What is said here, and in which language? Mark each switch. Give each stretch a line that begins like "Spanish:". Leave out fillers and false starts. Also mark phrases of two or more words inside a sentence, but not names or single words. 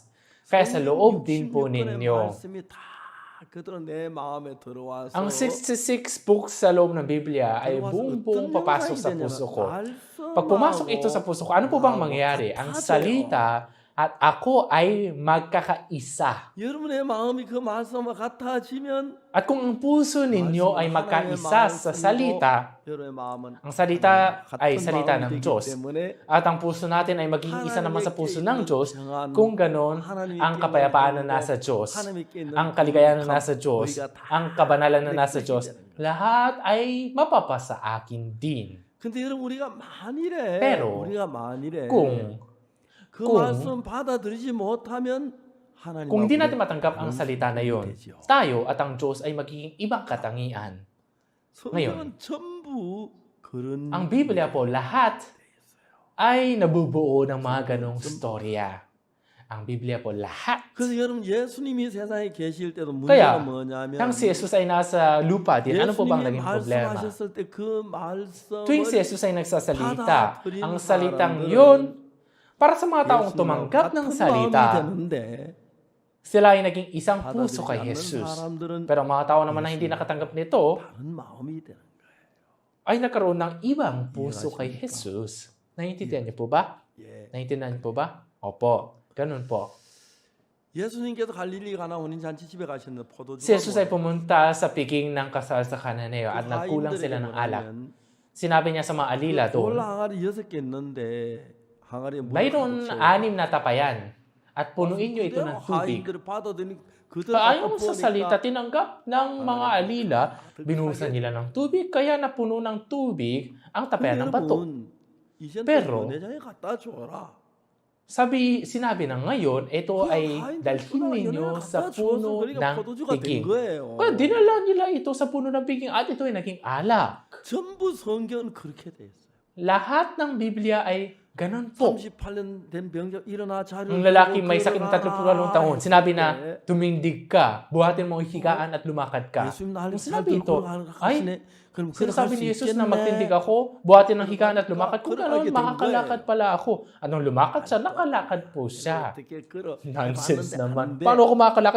Filipino: Kaya sa loob din po ninyo, ang 66 books sa loob ng Biblia ay buong papasok sa puso ko. Pag pumasok ito sa puso ko, ano po bang mangyayari? Ang salita at ako ay magkakaisa.
Korean: 여러분의 마음이 그 말씀과 같아지면
Filipino: At kung ang puso ninyo ay magkaisa sa salita, ang salita ay salita ng Diyos. At ang puso natin ay magiging isa naman sa puso ng Diyos, kung ganon, ang kapayapaan na nasa Diyos, ang kaligayahan na nasa Diyos, ang kabanalan na nasa Diyos, lahat ay mapapasa akin din.
Korean: 근데 여러분 우리가 만일에
Filipino: Pero, kung
Korean: 말씀 받아들이지 못하면 하나님
Filipino: kung di natin matanggap ang salita na yon, tayo at ang Diyos ay magiging ibang katangian. Ngayon, ang Biblia po, lahat ay nabubuo ng mga ganong storya. Ang Biblia po, lahat.
Korean: 그래서 여러분 예수님이 세상에 계실 때도
Filipino: Kaya,
Korean: 문제가 뭐냐면
Filipino: nang si Jesus ay nasa lupa din, ano po bang naging problema?
Korean: 말씀하셨을 때 그 말씀을
Filipino: Tuwing si Jesus ay nagsasalita, ang salitang yon, para sa mga taong tumanggap ng salita, sila ay naging isang puso kay Jesus. Pero ang mga tao naman na hindi nakatanggap nito, ay nagkaroon ng ibang puso kay Jesus. Naiintindihan niyo po ba? Naiintindihan niyo po ba? Opo, ganun po.
Korean: 예수님께서 갈릴리 가나 혼인잔치 집에 가셨는데 포도주가
Filipino: Si Jesus ay pumunta sa piging ng kasal sa Cananeo at nagkulang sila ng alak. Sinabi niya sa mga alila doon,
Korean: 항아리 6개 있는데
Filipino: mayroon 6 na tapayan at punuin niyo ito ng tubig. Ayon sa salita, tinanggap ng mga alila, binuhusan nila ng tubig, kaya napuno ng tubig ang tapayan ng bato. Pero, sinabi na ngayon, ito ay dalhin ninyo sa puno ng piging. Kaya dinala nila ito sa puno ng piging at ito ay naging alak.
Korean: 전부 성경은 그렇게 돼 있어요.
Filipino: Lahat ng Biblia ay ganun po.
Korean: 38년 된 병자 일어나 자리를
Filipino: Ang lalaki may sakit ng 38 taon, sinabi na, tumindig ka, buhatin mo ang higaan at lumakad ka. Kung sinabi ito, ay, sinasabi ni Jesus na magtindig ako, buhatin ang higaan at lumakad. Kung gano'n, makakalakad pala ako. Anong lumakad siya? Nakalakad po siya. Nonsense naman. Paano ako makakalakad?